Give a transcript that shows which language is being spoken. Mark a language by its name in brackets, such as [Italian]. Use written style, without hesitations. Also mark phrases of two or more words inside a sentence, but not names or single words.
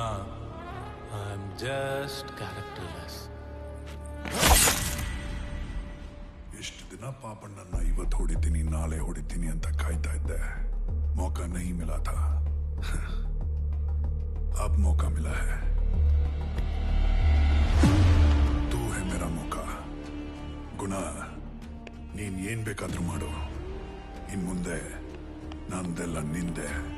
[English] I am just characterless. [Kannada] ಎಷ್ಟು ದಿನ ಪಾಪಣ್ಣನ್ನ ಇವತ್ತು ಹೊಡಿತೀನಿ ನಾಳೆ ಹೊಡಿತೀನಿ ಅಂತ ಕಾಯ್ತಾ ಇದ್ದೆ. [Hindi] मौका नहीं मिला था, अब मौका मिला है. तू है मेरा मौका. [Kannada] ಗುಣ, ನೀನ್ ಏನ್ ಬೇಕಾದ್ರೂ ಮಾಡು. ಇನ್ ಮುಂದೆ ನಂದೆಲ್ಲ ನಿಂದೆ.